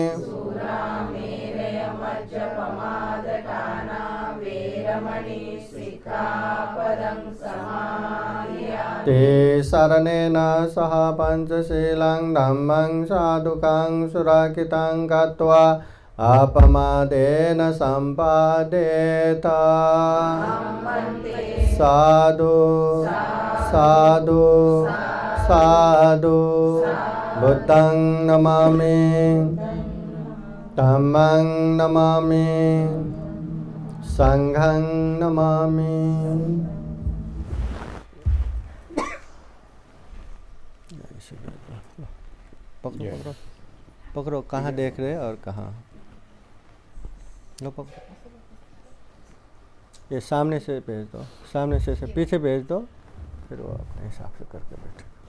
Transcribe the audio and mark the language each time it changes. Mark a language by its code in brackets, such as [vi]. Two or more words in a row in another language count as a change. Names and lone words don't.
[pi] ते शरणेन सह पञ्चशीलं धम्मं साधुकं सुरक्षितं गत्वा अपमादेन सम्पादेत साधु साधु साधु बुद्धं नमामि धम्मं नमामि संघं नमामि। [hi] पकड़ो पकड़ो पकड़ो, कहाँ देख रहे और कहाँ लो पकड़ो, ये सामने से भेज दो, सामने से पीछे भेज दो, फिर वो अपने हिसाब से करके बैठे।